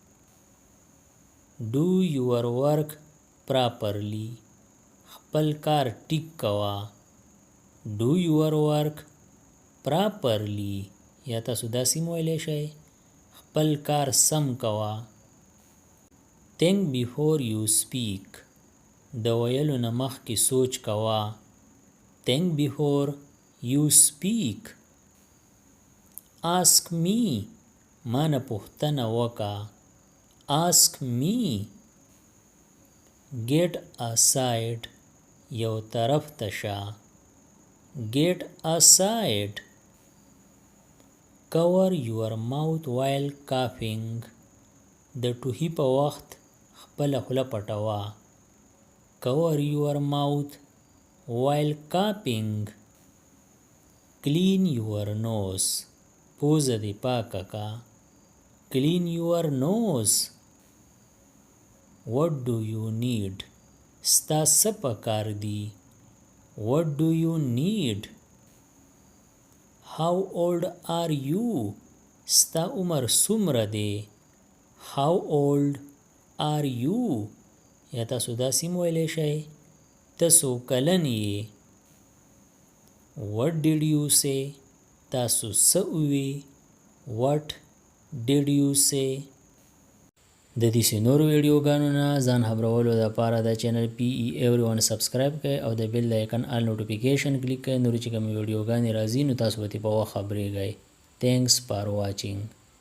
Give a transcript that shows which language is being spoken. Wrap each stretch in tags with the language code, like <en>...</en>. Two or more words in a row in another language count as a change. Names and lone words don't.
<en>Do your work properly</en> <ps>خپل کار ټیک کوه</ps> <en>Do your work properly</en> <ps>یا تاسو داسې ویلی شئ خپل کار سم کوه</ps> <en>Think before you speak</en> <ps>د ویلو نه مخکې سوچ کوه</ps> <en>Think before you speak Ask me</en> <ps>ما نه پوښتنه وکړه</ps> <en>Ask me Get aside</en> <ps>یو طرف ته شه</ps> <en>Get aside Cover your mouth while coughing</en> <ps>د ټوخي په وخت خپله خوله پټوه</ps> <en>Cover your mouth while coughing Clean your nose</en> <ps>پوزه دې پاکه کا</ps> <en>Clean your nose What do you need</en> <ps>ستا څه پکار دي</ps> <en>What do you need How old are you</en> <ps>ستا عمر څومره دی</ps> <en>How old are you</en> <ps>یا تاسو داسې ویلی شئ ته څو کلن یې</ps> <en>What did you say</en> <ps>تاسو څه ووی</ps> <en>What did you say</en> <ps>د دې نورو ویډیوګانو نه ځان خبرولو دپاره د چینل PE Everyone سبسکرایب کړئ او د بیل د آیکن</ps> <en>all notification</en> <ps>کلیک کړئ نورې چې کومې ویډیوګانې راځي نو تاسو به ترې په وخت خبریږئ</ps> <en>Thanks for watching</en>